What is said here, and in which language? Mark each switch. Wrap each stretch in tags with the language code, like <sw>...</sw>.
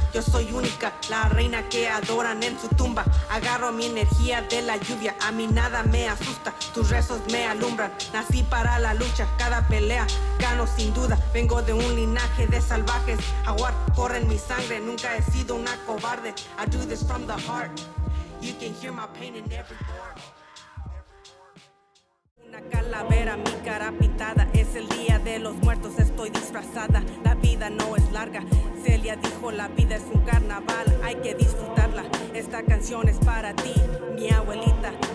<es>Yo soy única, la reina que adoran en su tumba. Agarro mi energía de la lluvia, a mí nada me asusta. Tus rezos me alumbran, nací para la lucha. Cada pelea gano sin duda, vengo de un linaje de salvajes. Jaguar corre en mi sangre, nunca he sido una cobarde.</es> <en>I do this from the heart, you can hear my pain in every word. Una</en> <es>calavera, mi cara pintada. Es el día de los muertos, estoy disfrazada. La vida no es larga. Celia dijo, la vida es un carnaval, hay que disfrutarla. Esta canción es para ti, mi abuelita.</es>